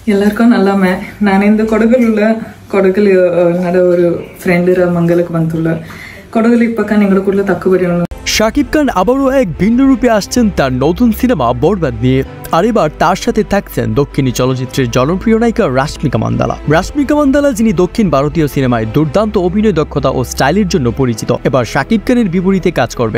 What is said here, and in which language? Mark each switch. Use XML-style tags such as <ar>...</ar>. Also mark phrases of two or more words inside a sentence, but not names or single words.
<kfa>ಎಲ್ಲರಿಗೂ ನಲ್ಲಮ್ಮೆ ನಾನಿಂದು ಕೊಡಗಲ್ಲಿ ನಡ ಒಂದು ಫ್ರೆಂಡರ ಮಂಗಲಕ್ಕೆ ಬಂತುಳ್ಳ ಕೊಡಗಲ್ಲಿ ಇಪ್ಪಕ್ಕ ನಿಂಗಳ ಕೂಡಲೇ ತಕ್ಕು ಬರೀ</kfa> <bn>শাকিব খান আবারও এক ভিন্ন রূপে আসছেন তার নতুন সিনেমা বরবাদ নিয়ে। আর এবার তার সাথে থাকছেন দক্ষিণী চলচ্চিত্রের জনপ্রিয় নায়িকা রাশমিকা মান্দানা। রাশমিকা মান্দানা যিনি দক্ষিণ ভারতীয় সিনেমায় দুর্দান্ত অভিনয় দক্ষতা ও স্টাইলের জন্য পরিচিত, এবার শাকিব খানের বিপরীতে কাজ করবেন।</bn>